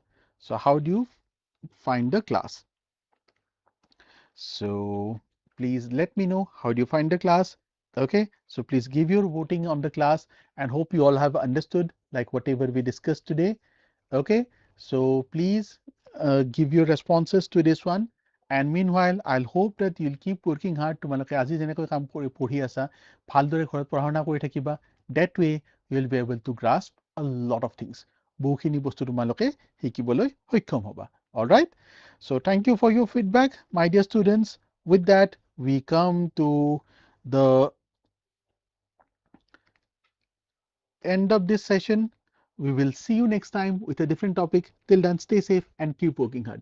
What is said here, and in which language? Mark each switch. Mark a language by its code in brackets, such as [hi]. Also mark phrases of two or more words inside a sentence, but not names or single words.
[en] So how do you find the class? So please let me know how do you find the class. Okay, so please give your voting on the class, and hope you all have understood like whatever we discussed today. Okay, so please give your responses to this one. And meanwhile, I'll hope that you'll keep working hard. [as] তোমালোকে আজি যেনেকৈ কাম কৰি পঢ়ি আছা, ভালদৰে ঘৰত পঢ়া শুনা কৰি থাকিবা. [en] That way, you'll be able to grasp a lot of things. [as] বহুখিনি বস্তু তোমালোকে শিকিবলৈ সক্ষম হ'বা. [en] All right. So thank you for your feedback, my dear students. With that, we come to the end of this session. We will see you next time with a different topic. Till then, stay safe and keep working hard.